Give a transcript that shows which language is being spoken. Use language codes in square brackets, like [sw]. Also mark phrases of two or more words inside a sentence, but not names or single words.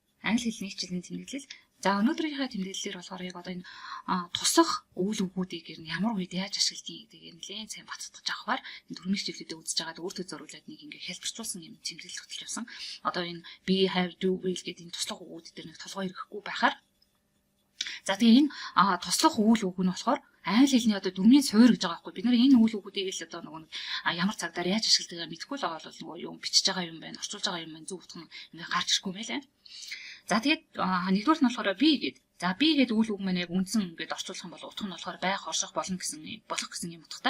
[mn] англи хэлний хичээлийн тэмдэглэл. За өнөөдрийнхээ тэмдэглэлээр болохоор яг одоо энэ тусах үйл өггүүдийг ямар үед яаж ашигладгийг гэдэг нэлээд сайн бацдаж авахаар энэ дөрвөн хичээлүүдэд үзэж байгаад өөртөө зориулаад нэг ингээ хэлбэрчүүлсэн юм тэмдэглэл хөтлөж явсан. Одоо энэ [en] be, have, do, will [mn] гэдэг энэ туслах үгүүд дээр нэг толгой ирэхгүй байхаар. За тэгээ энэ туслах үйл үг нь болохоор англи хэлний одоо дөрмийн суур гэж байгаа байхгүй. Бид нар энэ үйл өгүүдийг л одоо нөгөө ямар цагтаар яаж ашигладгийг мэдэхгүй л байгаа бол нөгөө юм бичиж байгаа юм байна, орчуулж байгаа юм байна, зөв утга нь ингээ гарч ирэхгүй байлаа. За тэгээд нэгдүгээр нь болохоор би гэдэг. За би гэдэг үйл үг маань яг үндсэн ингээд орчуулах юм бол утга нь болохоор байх, орших болох гэсэн юм утгатай.